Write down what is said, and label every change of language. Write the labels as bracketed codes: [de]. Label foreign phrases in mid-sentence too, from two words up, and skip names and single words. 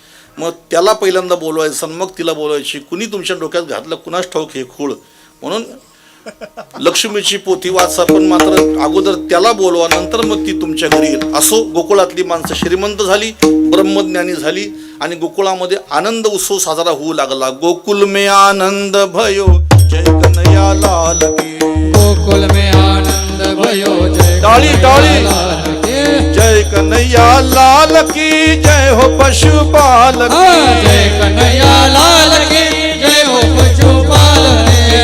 [mr] मग त्याला पहिल्यांदा बोलवायचं आणि मग तिला बोलवायची. कुणी तुमच्या डोक्यात घातलं कुणाच ठाऊक हे खूळ. म्हणून लक्ष्मीची पोथी वाचा, पण मात्र अगोदर त्याला बोलवा, नंतर मग ती तुमच्या घरी येईल. असो गोकुळातली माणसं श्रीमंत झाली, ब्रह्मज्ञानी झाली आणि गोकुळामध्ये आनंद उत्सव साजरा होऊ लागला. [hi] गोकुल में आनंद भयो जय कन्हैया लाल की. गोकुल में आनंद भयो जय [mr] टाळी टाळी. [hi] लाल की. जय कन्हैया लाल की जय हो पशुपाल की. जय कन्हैया लाल की जय हो पशुपाल की.